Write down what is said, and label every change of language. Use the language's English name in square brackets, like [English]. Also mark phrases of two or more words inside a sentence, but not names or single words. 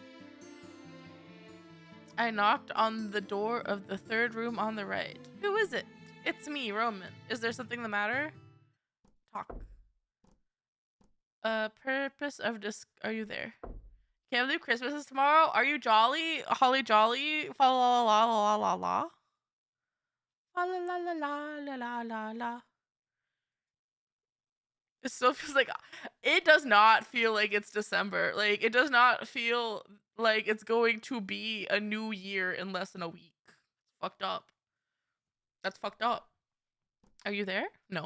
[English] I knocked on the door of the 3rd room on the right. Who is it? It's me, Roman. Is there something the matter? Talk. Purpose of are you there? Can't believe Christmas is tomorrow. Are you jolly? Holly jolly? Fa la la la la la. Fa la la la la la la la. It still feels like... It does not feel like it's December. Like, it does not feel like it's going to be a new year in less than a week. It's fucked up. That's fucked up. Are you there? No.